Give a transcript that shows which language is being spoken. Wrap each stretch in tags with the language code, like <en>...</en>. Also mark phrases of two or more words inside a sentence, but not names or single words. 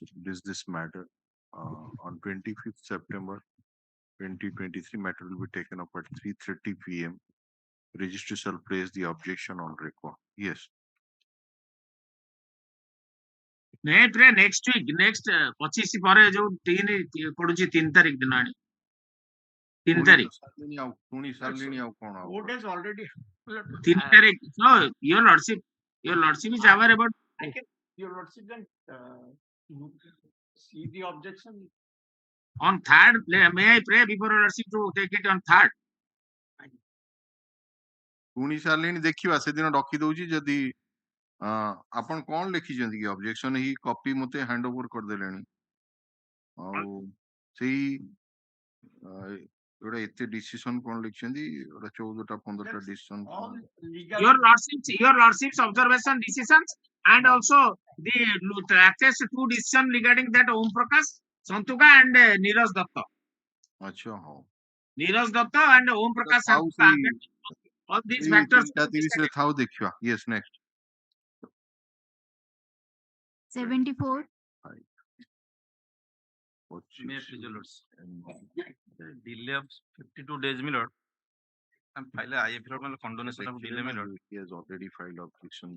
<en>This matter on 25th September 2023. Matter will be taken up at 3:30 p.m. Registry shall place the objection on record. Yes. next week, next 25</en> <or>ପରେ ଯୋଉ 3 ପଡୁଛି 3 ତାରିଖ ଦିନ ଆଣି 3 ତାରିଖ ପୁଣି ସାରିଲିଣି ଆଉ କଣ ଆଉ?</or> <en>Vote is already.</en> <or>3 ତାରିଖ.</or> <en>So your lordship is aware about. Your lordship then see the objection. On 3rd, may I pray before your lordship to take it on 3rd?</en> <or>ପୁଣି ସାରିଲିଣି ଦେଖିବା ସେଦିନ ରଖି ଦଉଛି ଯଦି ଆପଣ କଣ ଲେଖିଛନ୍ତି କି ଅବଜେକ୍ସନ ହି କପି ମତେ</or> <en>hand over</en> <or>କରିଦେଲେଣି ଆଉ ସେଇ ଗୋଟେ ଏତେ ଡିସିସନ କଣ ଲେଖିଛନ୍ତି ଗୋଟେ 14ଟା 15ଟା ଡିସିସନ</or> <en>your lordship's observation decisions and also the latest 2 decision regarding that Om Prakash Santuka and Neeraj Datta.</en> <or>ଆଚ୍ଛା ହଉ</or> <en>Neeraj Datta and Om Prakash Santuka. All these factors.</en> <or>ଥାଉ ଦେଖିବା.</or> <en>Yes, next. 74. Delay of 52 days, my lord. And file IFR condonation of delay, my lord. He has already filed objection.</en>